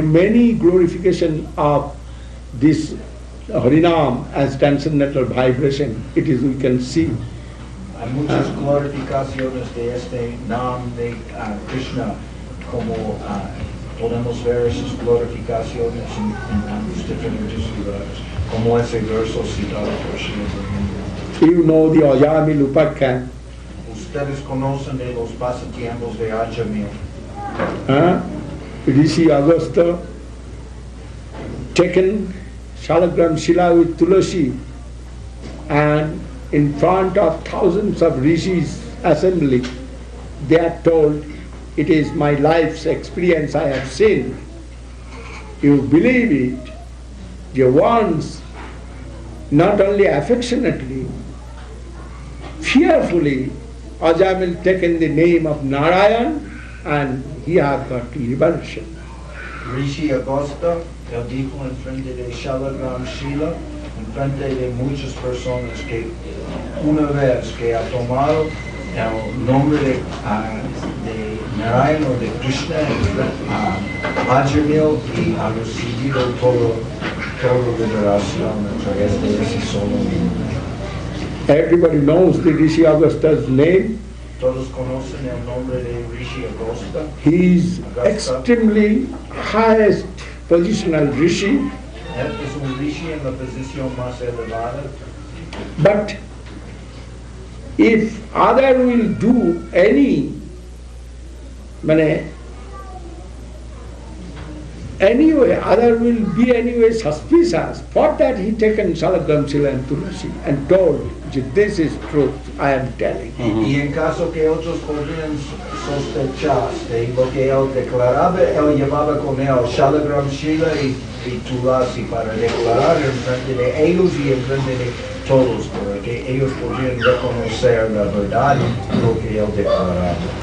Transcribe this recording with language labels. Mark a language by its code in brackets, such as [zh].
[en] Many glorification of this Harinam as transcendental vibration, it is, we can see. [es] Hay muchas glorificaciones de este Nam de Krishna, como podemos ver sus glorificaciones en los diferentes lugares, como ese verso citado por Srila Govinda. [en] You know the Ajamil Upakhyan. [es] Ustedes conocen de los pasatiempos de Ajamil. [en] Rishi Augusta taken Shalagram Shila with Tulasi, and in front of thousands of rishis assembly, they are told, it is my life's experience I have seen. You believe it. You once, not only affectionately, fearfully, Ajamil taken the name of Narayan, and he has got liberation. [es] Rishi Augusta, él dijo en frente de Shalagram Shila, en frente de muchas personas, que una vez que ha tomado el nombre de Narayan o de Krishna, Ajamil, y ha recibido toda liberación a través de ese solo nombre. [en] Everybody knows the Rishi Augusta's name. [es] Todos conocen el nombre de Rishi Augusta. [en] He is extremely highest positional rishi, [es] Él es un rishi en la posición más elevada, [en] but if other will do any, anyway, other will be anyway suspicious. For that he taken Salagram Sila and Tulasi and told, this is truth, I am telling. [es] Y en caso que otros podrían sospechar de lo que él declaraba, él llevaba con él Shalagram Shila y Tulasi para declarar en frente de ellos y en frente de todos, para que ellos podrían reconocer la verdad y lo que él declaraba.